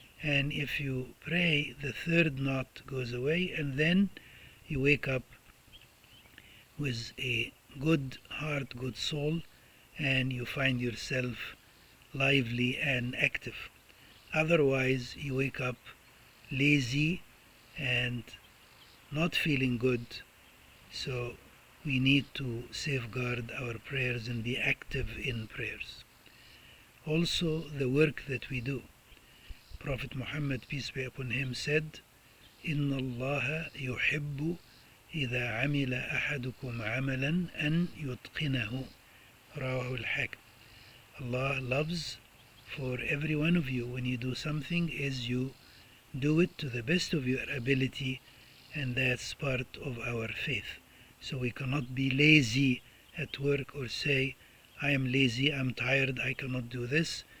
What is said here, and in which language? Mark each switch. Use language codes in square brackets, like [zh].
[en] And if you pray, the third knot goes away, and then you wake up with a good heart, good soul, and you find yourself lively and active. Otherwise, you wake up lazy and not feeling good. So we need to safeguard our prayers and be active in prayers. Also, the work that we do. Prophet Muhammad, peace be upon him, said, [ar] إِنَّ اللَّهَ يُحِبُّ إِذَا عَمِلَ أَحَدُكُمْ عَمَلًا أَنْ يُتْقِنَهُ. رواه الحاكم. [en] Allah loves for every one of you, when you do something, is you do it to the best of your ability, and that's part of our faith. So we cannot be lazy at work or say, I am lazy, I'm tired, I cannot do this.